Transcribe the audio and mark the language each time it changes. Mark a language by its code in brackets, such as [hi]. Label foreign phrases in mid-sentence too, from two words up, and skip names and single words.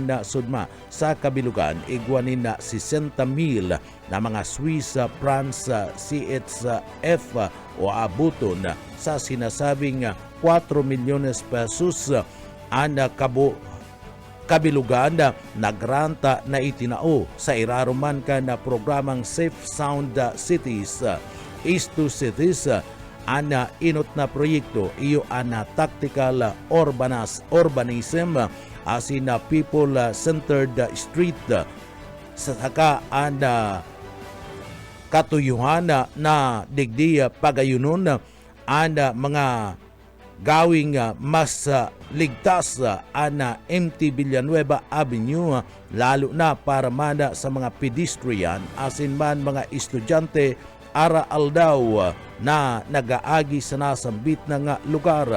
[bik] na sudma sa kabilugan igwanin na 60,000 na mga Swiss francs CHF o abuton sa sinasabing 4 milyones pesos ang kabilugan na granta na itinao sa iraruman ka na programang Safe Sound Cities East to Cities ana inot na proyekto iyo ana [en] tactical urbanism [bik] asin na [en] people centered [bik] street saka ana katuyuhan na digdi pagayunon ana mga gawing mas ligtas ana MT Villanueva Avenue lalo na para mana sa mga pedestrian asin man mga estudyante ara aldaw na nagaagi sa nasambit na nga lugar.